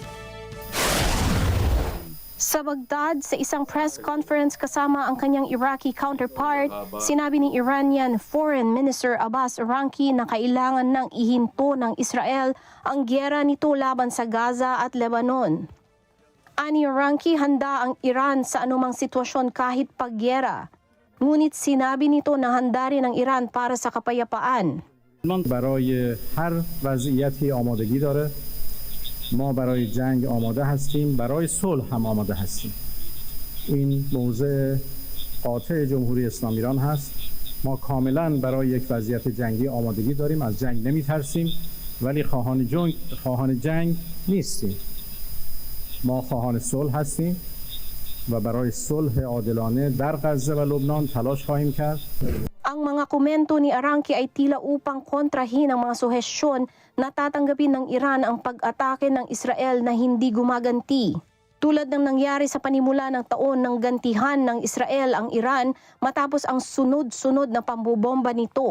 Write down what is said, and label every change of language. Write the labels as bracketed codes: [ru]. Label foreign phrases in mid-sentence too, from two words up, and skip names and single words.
[tl] Sa Baghdad, sa isang [en] press conference [tl] kasama ang kanyang [en] Iraqi counterpart, [tl] sinabi ni [en] Iranian Foreign Minister [tl] Abbas Aranki na kailangan nang ihinto ng Israel ang giyera nito laban sa Gaza at Lebanon. Ani Aranki, handa ang Iran sa anumang sitwasyon kahit paggiyera. Ngunit sinabi nito na handa rin ang Iran para sa kapayapaan. [fa] برای هر وضعیتی آمادگی داره. ما برای جنگ آماده هستیم، برای صلح هم آماده هستیم. این موضع قاطع جمهوری اسلامی ایران هست. ما کاملا برای یک وضعیت جنگی آمادگی داریم، از جنگ نمی‌ترسیم، ولی خواهان جنگ نیستیم. ما خواهان صلح هستیم و برای صلح عادلانه در غزه و لبنان تلاش خواهیم کرد. [tl] Ang mga komento ni Aranki ay tila upang kontrahin ang mga suhestyon na tatanggapin ng Iran ang pag-atake ng Israel na hindi gumaganti. Tulad ng nangyari sa panimula ng taon ng gantihan ng Israel ang Iran matapos ang sunod-sunod na pambobomba nito.